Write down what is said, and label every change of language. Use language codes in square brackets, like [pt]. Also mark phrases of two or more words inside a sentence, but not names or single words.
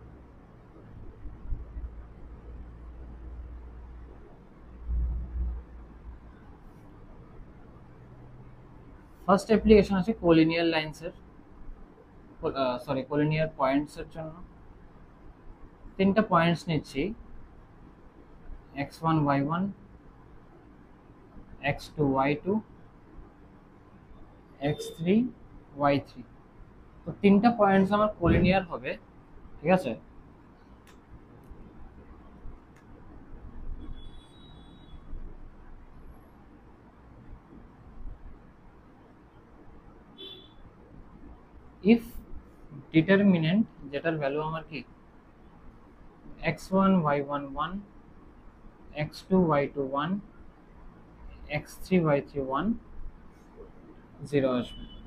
[en] first application [bn] আছে [en] collinear linesের, sorry collinear pointsের [bn] জন্য। তিনটা পয়েন্টস নিচ্ছি, x1 y1 x2 y2 x3 y3। তো তিনটা পয়েন্টস আমার কোলিনিয়ার হবে, ঠিক আছে। [en] if determinant [bn] যেটার ভ্যালু আমার কি x1 y1 1 x2 y2 1 x3 y3 1 0 আসবে।